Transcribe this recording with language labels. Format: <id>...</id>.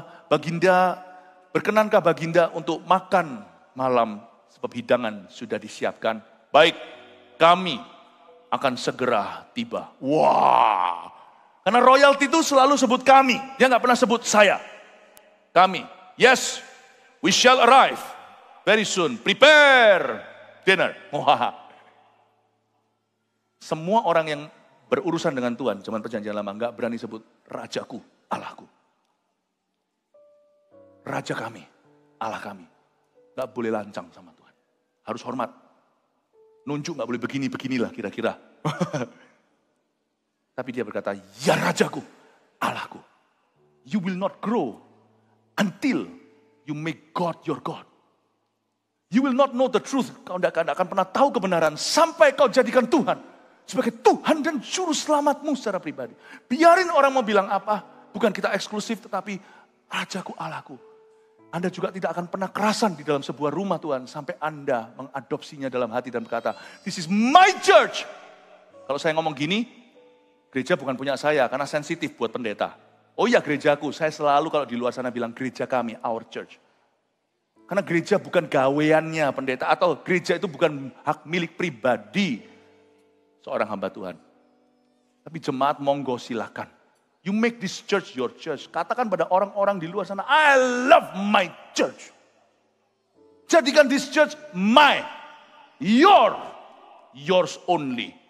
<id>Baginda, berkenankah Baginda untuk makan malam, sebab hidangan sudah disiapkan. Baik, kami akan segera tiba. Wah, karena royalty itu selalu sebut kami. Dia nggak pernah sebut saya.</id> <en>Kami, yes, we shall arrive very soon. Prepare dinner.</en> <id>Wah. Semua orang yang berurusan dengan Tuhan, zaman perjanjian lama, nggak berani sebut Rajaku, Allahku. Raja kami, Allah kami. Nggak boleh lancang sama Tuhan. Harus hormat. Nunjuk nggak boleh beginilah kira-kira. Tapi dia berkata, ya Rajaku, Allahku.</id> <en>You will not grow until you make God your God. You will not know the truth.</en> <id>Kau tidak akan pernah tahu kebenaran sampai kau jadikan Tuhan sebagai Tuhan dan Juru Selamatmu secara pribadi. Biarin orang mau bilang apa, bukan kita eksklusif, tetapi Rajaku, Allahku. Anda juga tidak akan pernah kerasan di dalam sebuah rumah Tuhan sampai Anda mengadopsinya dalam hati dan berkata,</id> <en>this is my church.</en> <id>Kalau saya ngomong gini, gereja bukan punya saya karena sensitif buat pendeta. Oh iya gerejaku, saya selalu kalau di luar sana bilang gereja kami,</id> <en>our church.</en> <id>Karena gereja bukan gaweannya pendeta, atau gereja itu bukan hak milik pribadi seorang hamba Tuhan. Tapi jemaat monggo silakan.</id> <en>You make this church your church.</en> <id>Katakan pada orang-orang di luar sana,</id> <en>I love my church.</en> <id>Jadikan</id> <en>this church my, yours only.</en>